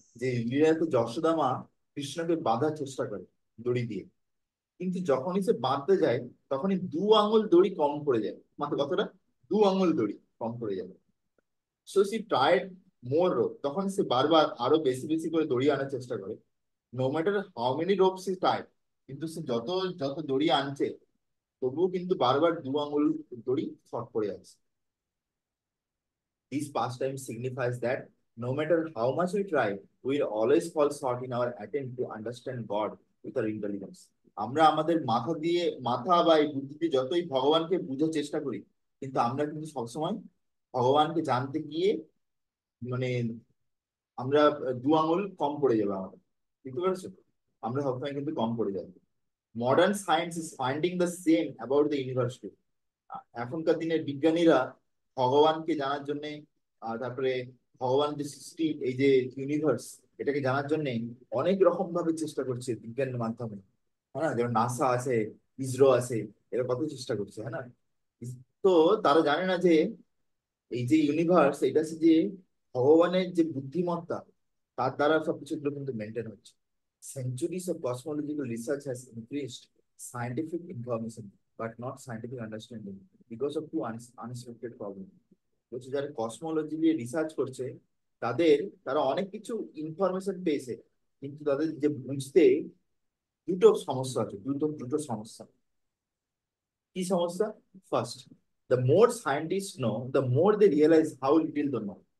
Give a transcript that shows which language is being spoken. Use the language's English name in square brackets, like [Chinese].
[Bangla] যে লীলাতে যশোদা মা কৃষ্ণকে বাঁধার চেষ্টা করে দড়ি দিয়ে, কিন্তু যখনই সে বাঁধতে যায় তখনই দু আঙুল দড়ি কম পড়ে যায়, মাত্র কতটা, দু আঙুল দড়ি কম পড়ে যায়। [English] so she tried more rope, [Bangla] তখন সে বারবার আরো বেশি বেশি করে দড়ি আনার চেষ্টা করে। [English] no matter how many ropes is tied, [Bangla] কিন্তু সে যত যত দড়ি আনছে তবুও কিন্তু বারবার দু আঙুল দড়ি শর্ট পড়ে যাচ্ছে। [English] This pastime signifies that no matter how much we try, we will always fall short in our attempt to understand God with our intelligence. [Bangla] আমরা আমাদের মাথা দিয়ে, মাথা বা এই বুদ্ধি দিয়ে যতই ভগবানকে বুঝার চেষ্টা করি, কিন্তু আমরা কিন্তু সবসময় ভগবানকে জানতে গিয়ে মানে আমরা দু আঙুল কম পড়ে যাবে আমাদের, বুঝতে পারছো? আমরা সবসময় কিন্তু কম পড়ে যাবো। [English] Modern science is finding the same about the universe. [Bangla] এখনকার দিনের বিজ্ঞানীরা ভগবানকে জানার জন্য, তারপরে ভগবান যে সৃষ্টি, এই যে ইউনিভার্স, এটাকে জানার জন্য অনেক রকম ভাবে চেষ্টা করছে বিজ্ঞানের মাধ্যমে। হ্যাঁ না, যেমন নাসা আছে, ইসরো আছে, এরা কত চেষ্টা করছে, হ্যাঁ না। তো তারা জানে না যে এই যে ইউনিভার্স, এটা হচ্ছে যে ভগবানের যে বুদ্ধিমত্তা, তার দ্বারা সবকিছু এগুলো কিন্তু মেনটেন হচ্ছে। [English] Centuries of cosmological research has increased scientific information but not scientific understanding because of two unexpected problems. [Bangla] বলছে যারা কসমোলজি নিয়ে রিসার্চ করছে, তারা অনেক কিছু ইনফরমেশন পেয়েছে, কিন্তু তাদের যে বুঝতে দুটো সমস্যা আছে, দুটো দুটো সমস্যা। কি সমস্যা? [English] First, the more scientist know the more they realise how little they know.